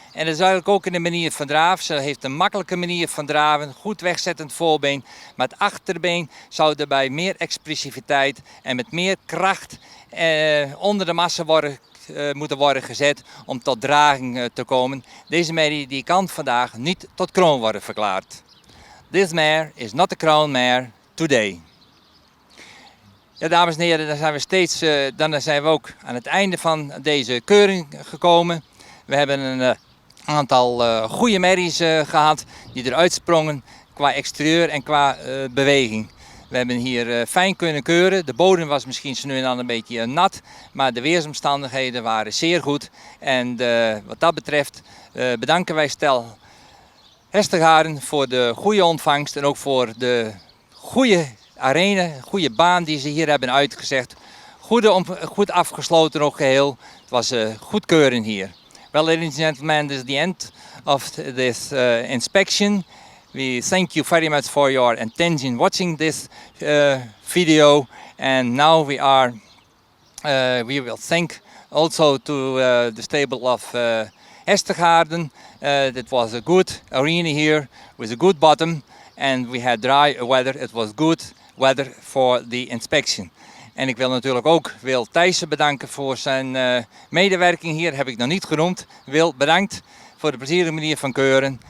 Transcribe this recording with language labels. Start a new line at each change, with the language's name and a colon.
Dutch: En dat is eigenlijk ook in de manier van draven. Ze heeft een makkelijke manier van draven, goed wegzettend voorbeen. Maar het achterbeen zou erbij meer expressiviteit en met meer kracht onder de massa moeten worden gezet om tot draging te komen. Deze merrie die kan vandaag niet tot kroon worden verklaard. This mare is not a crown mare today. Ja, dames en heren, dan zijn we ook aan het einde van deze keuring gekomen. We hebben een aantal goede merries gehad die eruit sprongen qua exterieur en qua beweging. We hebben hier fijn kunnen keuren. De bodem was misschien zo nu en dan een beetje nat, maar de weersomstandigheden waren zeer goed. En wat dat betreft bedanken wij stel Hestegaren voor de goede ontvangst en ook voor de goede arena, goede baan die ze hier hebben uitgezegd. Goed afgesloten ook geheel. Het was goed keuren hier.
English: Well, ladies and gentlemen, this is the end of this inspection. We thank you very much for your attention watching this video. And now we will thank also to the stable of Hestegaren. It was a good arena here with a good bottom. And we had dry weather. It was good weather for the inspection.
Dutch: En ik wil natuurlijk ook Wil Thijssen bedanken voor zijn medewerking hier. Heb ik nog niet genoemd. Wil, bedankt voor de plezierige manier van keuren.